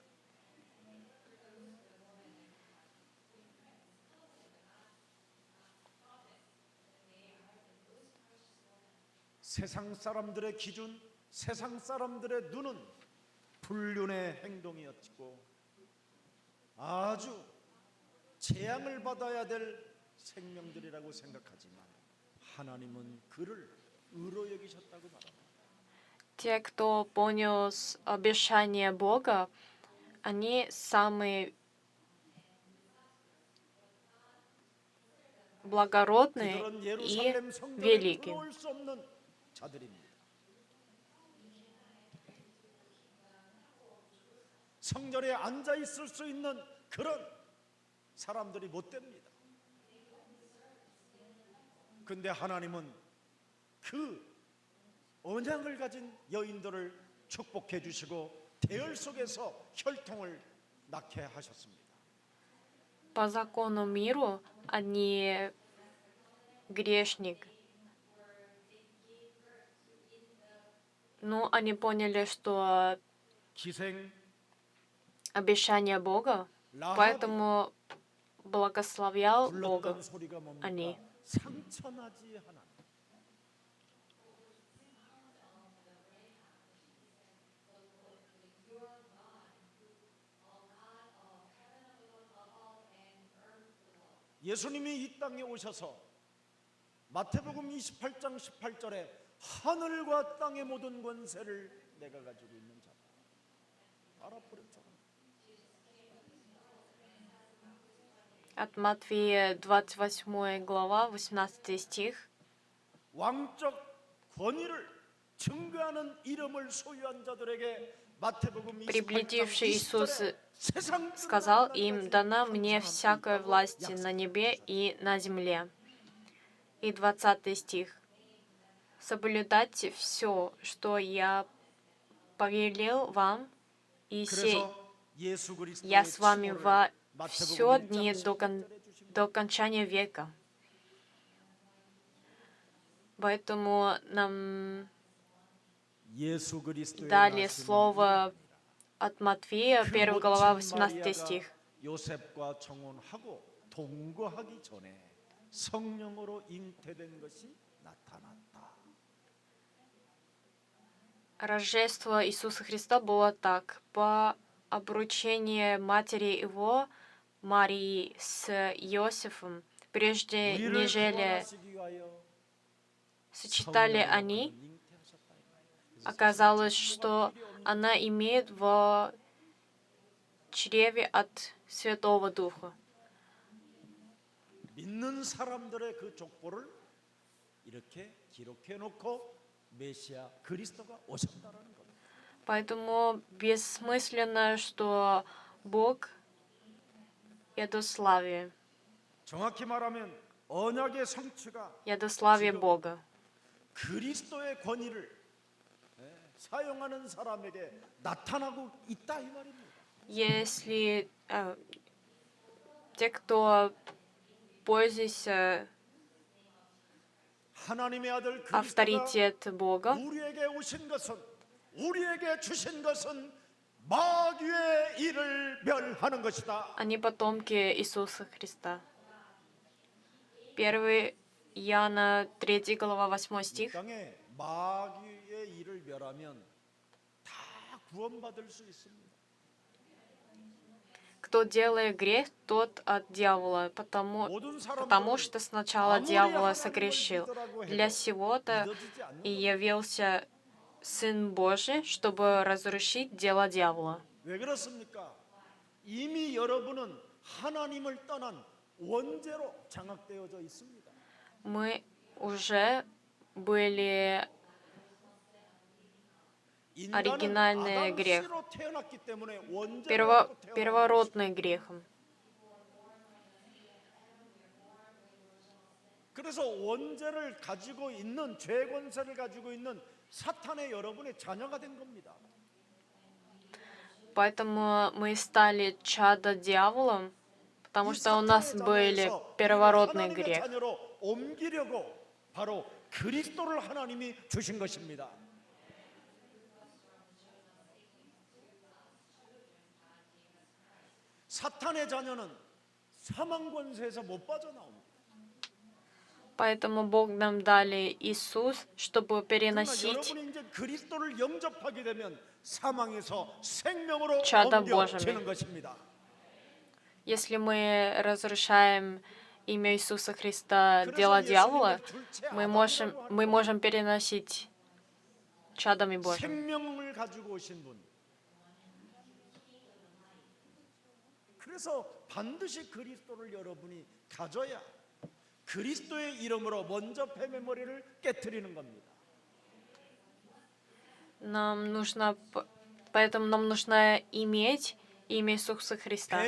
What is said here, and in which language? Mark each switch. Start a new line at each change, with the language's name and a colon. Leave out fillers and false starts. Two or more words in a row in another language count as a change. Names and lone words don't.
Korean: 세상 사람들의 기준, 세상 사람들의 눈은 불륜의 행동이었고 아주 재앙을 받아야 될 생명들이라고 생각하지만 하나님은 그를 의로 여기셨다고 말합니다.
Russian: Те, кто понял обещание Бога, они самые благородные
Korean: 그들은
Russian: и
Korean: 예루살렘 성전에
Russian: великие.
Korean: 들어올 수 없는 자들입니다. 성전에 앉아 있을 수 있는 그런 사람들이 못 됩니다. 근데 하나님은 그 언약을 가진 여인들을 축복해 주시고 대열 속에서 혈통을 낳게 하셨습니다.
Russian: По закону миру они грешник. Но они поняли, что
Korean: 기생
Russian: обещание Бога,
Korean: 라합이
Russian: поэтому благословлял Бога
Korean: 불렀던 소리가 뭡니까?
Russian: они.
Korean: 상처나지 하나님. 예수님이 이 땅에 오셔서 마태복음 28장 18절에 하늘과 땅의 모든 권세를 내가 가지고 있는 자다. 알아버렸잖아.
Russian: От Матфея 28 глава, 18 стих.
Korean: 왕적 권위를 증거하는 이름을 소유한 자들에게 마태복음 28장
Russian: Приблизивший Иисус
Korean: 20절에 세상
Russian: сказал им: «Дана мне всякая власть на небе и на земле». И 20 стих. «Соблюдайте все, что я повелел вам, и
Korean: 그래서 예수
Russian: я
Korean: 그리스도의
Russian: с вами
Korean: 칭호를
Russian: во
Korean: 마태복음
Russian: все
Korean: 1장
Russian: дни
Korean: 16절에 주신
Russian: до окончания века». Поэтому нам
Korean: 예수 그리스도의
Russian: дали
Korean: 말씀은
Russian: слово от Матфея,
Korean: 그
Russian: 1 глава,
Korean: 모친
Russian: 18 стих.
Korean: 마리아가 요셉과 정혼하고 동거하기 전에 성령으로 잉태된 것이 나타났다.
Russian: Рождество Иисуса Христа было так. По обручении матери его, Марии, с Иосифом, прежде
Korean: 우리를
Russian: нежели
Korean: 구원하시기 위하여
Russian: сочетали
Korean: 성령으로
Russian: они,
Korean: 그를 잉태하셨다. 그래서
Russian: оказалось,
Korean: 사실
Russian: что
Korean: 필요 없는
Russian: она имеет в чреве от Святого Духа.
Korean: 믿는 사람들의 그 족보를 이렇게 기록해 놓고 메시아 그리스도가 오셨다라는 겁니다.
Russian: Поэтому бессмысленно, что Бог ядославие,
Korean: 정확히 말하면 언약의 성취가
Russian: ядославие Бога.
Korean: 그리스도의 권위를 사용하는 사람에게 나타나고 있다 이 말입니다.
Russian: Если те, кто пользуется
Korean: 하나님의 아들 그리스도가
Russian: авторитет Бога,
Korean: 우리에게 오신 것은 우리에게 주신 것은 마귀의 일을 멸하는 것이다.
Russian: они потомки Иисуса Христа. 1 Иоанна 3 глава 8
Korean: 이
Russian: стих.
Korean: 땅에 마귀의 일을 멸하면 다 구원받을 수 있습니다.
Russian: Кто делает грех, тот от дьявола, потому
Korean: 모든
Russian: что
Korean: 사람들은
Russian: сначала
Korean: 아무리
Russian: дьявола
Korean: 하나님을
Russian: согрешил.
Korean: 믿으라고
Russian: Для
Korean: 해도
Russian: сего-то
Korean: 믿어지지 않는
Russian: и
Korean: 겁니다.
Russian: явился Сын Божий, чтобы разрушить дело дьявола.
Korean: 왜 그렇습니까? 이미 여러분은 하나님을 떠난 원죄로 장악되어져 있습니다.
Russian: Мы уже были
Korean: 인간은
Russian: оригинальный
Korean: 아담
Russian: грех,
Korean: 씨로 태어났기 때문에 원죄로 갖고 태어난
Russian: первородный грехом.
Korean: 그래서 원죄를 가지고 있는 죄 권세를 가지고 있는 사탄의 여러분의 자녀가 된 겁니다.
Russian: Поэтому мы стали чадо дьяволом, потому
Korean: 이
Russian: что у нас
Korean: 사탄의
Russian: были
Korean: 자녀에서
Russian: первородный
Korean: 하나님의
Russian: грех.
Korean: 자녀로 옮기려고 바로 그리스도를 하나님이 주신 것입니다. 사탄의 자녀는 사망 권세에서 못 빠져나옵니다.
Russian: Поэтому Бог нам дали Иисус, чтобы
Korean: 그러나
Russian: переносить
Korean: 여러분이 이제 그리스도를 영접하게 되면 사망에서 생명으로
Russian: чадо
Korean: 옮겨지는
Russian: Божьими.
Korean: 것입니다.
Russian: Если мы разрушаем имя Иисуса Христа, дело
Korean: 그래서
Russian: дьявола,
Korean: 예수님을 둘째
Russian: мы
Korean: 아담이라고 하는
Russian: можем переносить чадами Божьими.
Korean: 생명을 가지고 오신 분. 그래서 반드시 그리스도를 여러분이 가져야 그리스도의 이름으로 먼저 뱀의 머리를 깨트리는 겁니다.
Russian: Поэтому нам нужно иметь имя Иисуса Христа.